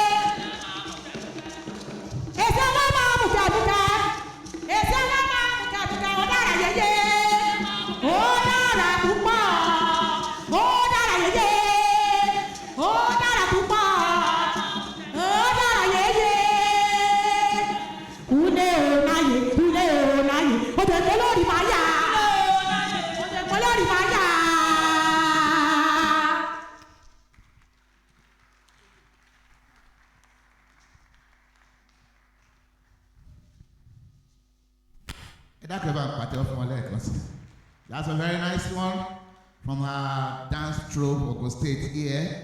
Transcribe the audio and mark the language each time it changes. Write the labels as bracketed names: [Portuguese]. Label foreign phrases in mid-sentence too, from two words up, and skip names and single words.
[Yoruba] èsì ọlọ́mọ bùkẹ́bùkẹ́ èsì ọlọ́mọ bùkẹ́bùkẹ́ ó dára yeye ó dára púpọ̀ ó dára yeye ó dára púpọ̀ ó dára yeye ule o láyé ó tẹ̀ kó lórí máa yá ó tẹ̀ kó lórí máa yá. [English] That's a very nice one from our dance troupe, Ogun State here.